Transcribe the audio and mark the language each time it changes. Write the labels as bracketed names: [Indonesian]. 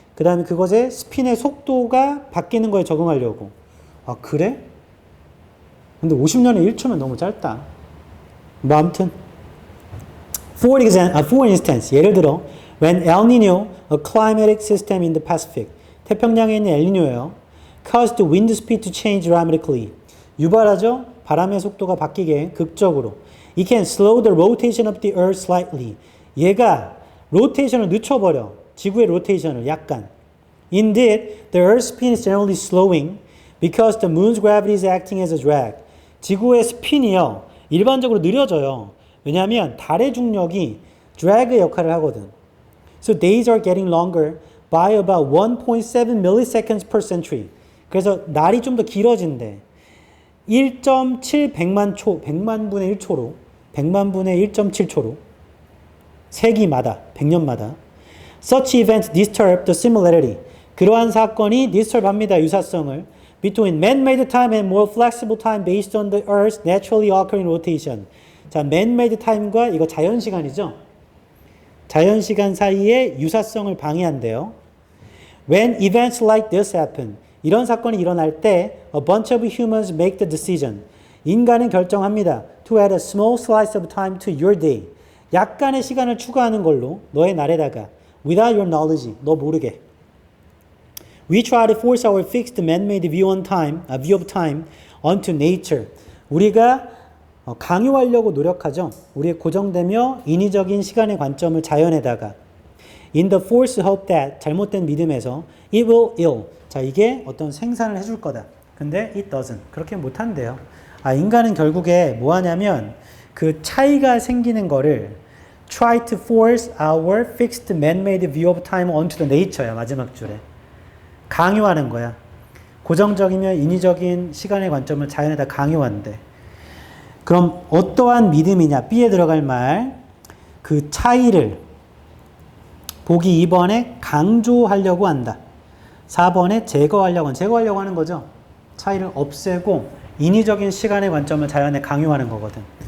[Korean] 그 다음에 그것의 스핀의 속도가 바뀌는 거에 적응하려고. 그래? 근데 50년에 1초면 너무 짧다. 뭐 아무튼. [English] For instance, [Korean] 예를 들어 [English] when El Nino, a climatic system in the Pacific, [Korean] 태평양에 있는 엘니뇨예요. [English] caused the wind speed to change dramatically. [Korean] 유발하죠? 바람의 속도가 바뀌게 극적으로. [English] It can slow the rotation of the earth slightly. [Korean] 얘가 로테이션을 늦춰버려. 지구의 로테이션을 약간. [English] Indeed, the earth's spin is generally slowing because the moon's gravity is acting as a drag. [Korean] 지구의 스핀이요. 일반적으로 느려져요. 왜냐하면 달의 중력이 drag의 역할을 하거든. [English] So days are getting longer by about 1.7 milliseconds per century. [Korean] 그래서 날이 좀 더 길어진대. 1.7 백만 초, 100만 분의 1초로, 100만 분의 1.7초로, 세기마다, 100년마다. [English] Such events disturb the similarity. [Korean] 그러한 사건이 disturb합니다. 유사성을. [English] Between man-made time and more flexible time based on the Earth's naturally occurring rotation. [Korean] 자, man-made time과 이거 자연시간이죠. 자연시간 사이의 유사성을 방해한대요. [English] When events like this happen. [Korean] 이런 사건이 일어날 때 [English] a bunch of humans make the decision. [Korean] 인간은 결정합니다. [English] To add a small slice of time to your day. [Korean] 약간의 시간을 추가하는 걸로 너의 날에다가 [English] without your knowledge. [Korean] 너 모르게. [English] We try to force our fixed man-made view of time onto nature. [Korean] 우리가 강요하려고 노력하죠. 우리의 고정되며 인위적인 시간의 관점을 자연에다가 [English] in the false hope that [Korean] 잘못된 믿음에서 [English] it will ill. [Korean] 자, 이게 어떤 생산을 해줄 거다. 근데 [English] it doesn't. [Korean] 그렇게 못한대요. 인간은 결국에 뭐 하냐면 그 차이가 생기는 거를 [English] try to force our fixed man-made view of time onto the nature [Korean] 야. 마지막 줄에. 강요하는 거야. 고정적이며 인위적인 시간의 관점을 자연에다 강요한대. 그럼 어떠한 믿음이냐? B에 들어갈 말. 그 차이를 보기 2번에 강조하려고 한다. 4번에 제거하려고 하는 거죠. 차이를 없애고 인위적인 시간의 관점을 자연에 강요하는 거거든.